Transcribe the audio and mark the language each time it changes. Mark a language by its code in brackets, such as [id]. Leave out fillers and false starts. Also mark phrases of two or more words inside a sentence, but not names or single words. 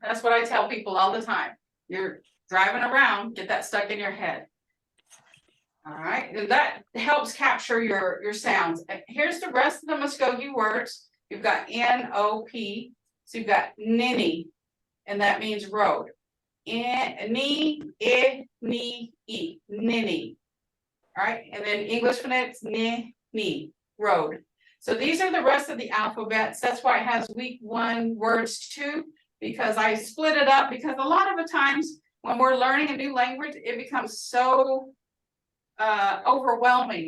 [en] That's what I tell people all the time. You're driving around, get that stuck in your head. All right, and that helps capture your sounds. Here's the rest of the Muskogee words. You've got N-O-P, so you've got ninny, and that means road. [mus] Ni, I, ni, e, ninny. [en] All right, and then English phonetics, ni, road. So these are the rest of the alphabets. That's why it has week 1 words too, because I split it up because a lot of the times when we're learning a new language, it becomes so overwhelming.